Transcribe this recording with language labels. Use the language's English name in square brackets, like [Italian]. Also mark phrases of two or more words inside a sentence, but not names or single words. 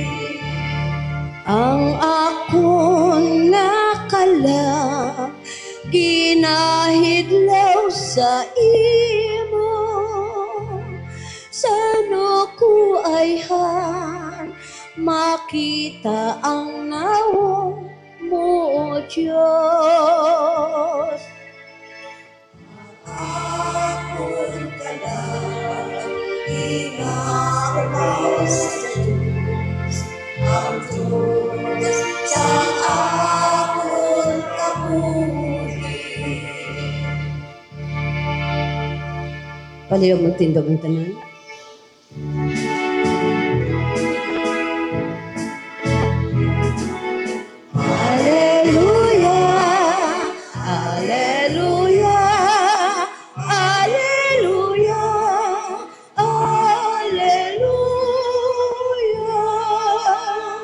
[Hiligaynon] Ang akong nakala, ginahidlaw sa imo, sano ko ay makita ang nawong mo, Diyos. Akong kalawang ginagawa sa Diyos, ang Diyos sa akong kabuhi. Palihog magtindog ang tanan. Hallelujah, hallelujah, hallelujah, hallelujah.